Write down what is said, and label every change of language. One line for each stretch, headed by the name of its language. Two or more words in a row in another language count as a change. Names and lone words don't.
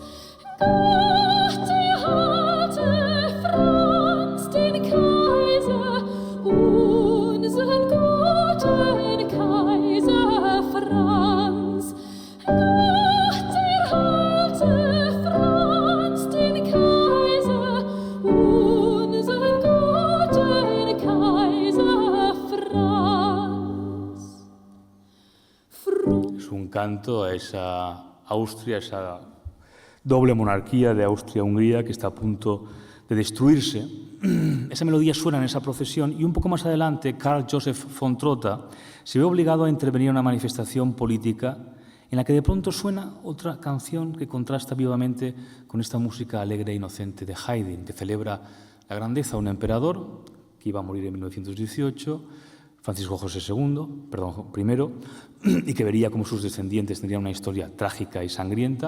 German: Gott erhalte Franz den Kaiser, unseren guten Kaiser Franz. Gott erhalte Franz den Kaiser, unseren guten Kaiser Franz.
Spanish: Es un canto a esa Austria, esa doble monarquía de Austria-Hungría que está a punto de destruirse. Esa melodía suena en esa procesión y un poco más adelante Karl Joseph von Trotha se ve obligado a intervenir en una manifestación política en la que de pronto suena otra canción que contrasta vivamente con esta música alegre e inocente de Haydn, que celebra la grandeza de un emperador que iba a morir en 1918, Francisco José I, y que vería cómo sus descendientes tendrían una historia trágica y sangrienta.